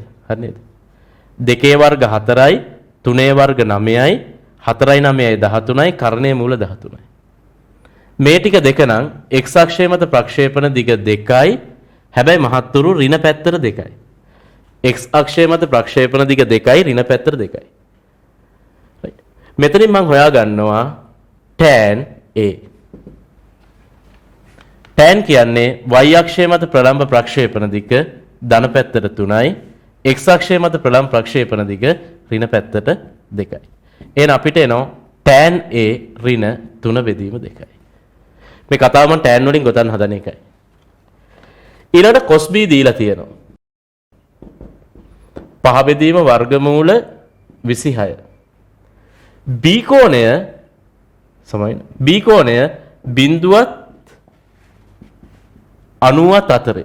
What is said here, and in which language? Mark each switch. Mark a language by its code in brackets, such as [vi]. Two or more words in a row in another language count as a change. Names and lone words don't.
[si] හරි නේද? 2 වර්ග 4යි 3 වර්ග 9යි 4යි 9යි 13යි කර්ණයේ මූල 13යි. මේ ටික දෙක නම් x අක්ෂය මත ප්‍රක්ෂේපණ දිග 2යි හැබැයි මහත්තුරු ඍණ පැත්තට 2යි. x අක්ෂය මත ප්‍රක්ෂේපණ දිග 2යි ඍණ පැත්තට 2යි. right. මෙතනින් මම හොයා ගන්නවා [en] tan a. [si] tan කියන්නේ y අක්ෂය මත ප්‍රලම්බ ප්‍රක්ෂේපණ දිග ධන පැත්තට 3යි x අක්ෂය මත ප්‍රලම්බ ප්‍රක්ෂේපණ දිග ඍණ පැත්තට 2යි. එහෙනම් අපිට එනවා [en] tan a [si] ඍණ 3 බෙදීම 2යි. මේ කතාව මම tan වලින් ගොතන්න හදන එකයි. ඊළඟට [en] cos b [si] දීලා තියෙනවා. 5 බෙදීම වර්ගමූල 26. b කෝණය සමයින b කෝණය බිඳුවත් 90ත් අතරේ.